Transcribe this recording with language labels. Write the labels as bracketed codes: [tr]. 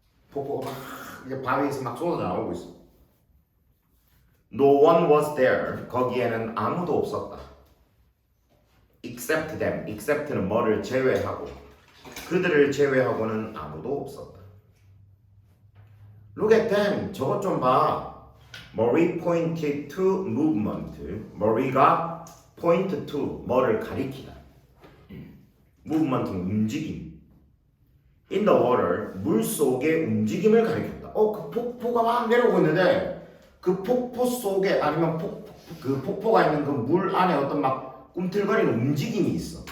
[ko] 폭포가 막 이제 바위에서 막 쏟아져 나오고 있어. [en] No one was there. [ko] 거기에는 아무도 없었다. [en] Except them. [ko] Except는 뭐를 제외하고 그들을 제외하고는 아무도 없었다. [en] Look at them. [ko] 저것 좀 봐. [en] Murray pointed to movement. [ko] Murray가 [en] point to [ko] 뭐를 가리키다. movement는 움직임. [en] In the water. [ko] 물 속의 움직임을 가리켰다. 그 폭포가 막 내려오고 있는데 그 폭포 속에 아니면 그 폭포가 있는 그 물 안에 어떤 막 꿈틀거리는 움직임이 있어.